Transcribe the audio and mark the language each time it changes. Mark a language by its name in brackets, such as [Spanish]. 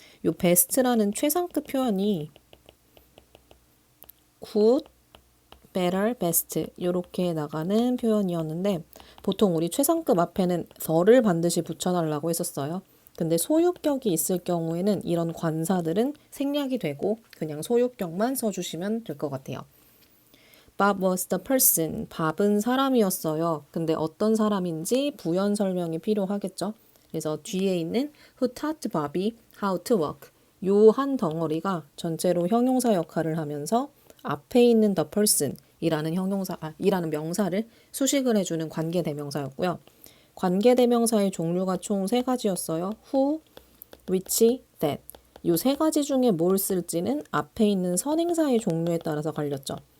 [Korean] 요 best라는 최상급 표현이 good, better, best 이렇게 나가는 표현이었는데 보통 우리 최상급 앞에는 the를 반드시 붙여달라고 했었어요. 근데 소유격이 있을 경우에는 이런 관사들은 생략이 되고 그냥 소유격만 써주시면 될 것 같아요. [English] Bob was the person. [Korean] 밥은 사람이었어요. 근데 어떤 사람인지 부연 설명이 필요하겠죠. 그래서 뒤에 있는 [English] who taught Bobby how to walk. [Korean] 요 한 덩어리가 전체로 형용사 역할을 하면서 앞에 있는 the person 이라는 이라는 명사를 수식을 해주는 관계대명사였고요. 관계대명사의 종류가 총 3가지였어요. [English] who, which, that. [Korean] 요 3가지 중에 뭘 쓸지는 앞에 있는 선행사의 종류에 따라서 갈렸죠.